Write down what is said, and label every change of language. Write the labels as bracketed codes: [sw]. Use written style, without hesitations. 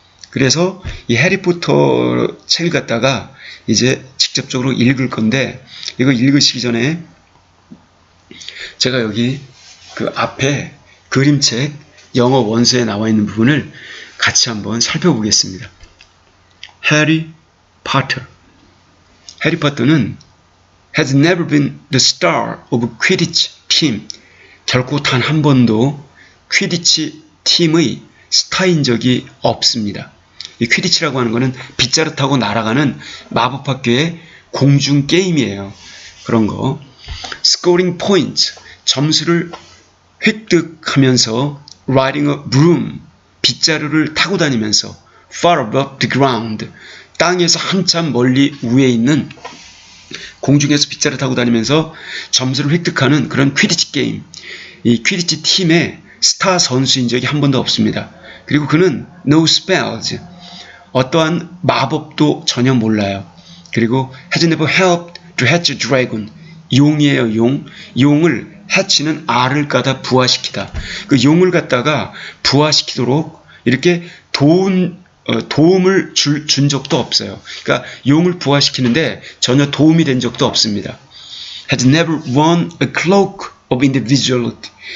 [ko] 그래서 이 해리포터 책을 갖다가 이제 직접적으로 읽을 건데 이거 읽으시기 전에 제가 여기 그 앞에 그림책 영어 원서에 나와 있는 부분을 같이 한번 살펴보겠습니다. 해리 포터. [en] 해리 포터는 has never been the star of quidditch team. [ko] 결코 단 한 번도 퀴디치 팀의 스타인 적이 없습니다. 이 퀴디치라고 하는 것은 빗자루 타고 날아가는 마법학교의 공중 게임이에요. 그런 거. [en] scoring points. [ko] 점수를 획득하면서 [en] riding a broom. [ko] 빗자루를 타고 다니면서 [en] far above the ground. [ko] 땅에서 한참 멀리 위에 있는 공중에서 빗자루 타고 다니면서 점수를 획득하는 그런 퀴디치 게임. 이 퀴디치 팀의 스타 선수인 적이 한 번도 없습니다. 그리고 그는 [en] no spells. [ko] 어떠한 마법도 전혀 몰라요. [en] 그리고 has never helped to hatch a dragon. [ko] 용이에요, 용. 용을 hatch는 알을 까다 부화시키다. 그 용을 갖다가 부화시키도록 이렇게 도움을 준 적도 없어요. 그러니까 용을 부화시키는데 전혀 도움이 된 적도 없습니다. [en] has never won a cloak of invisibility.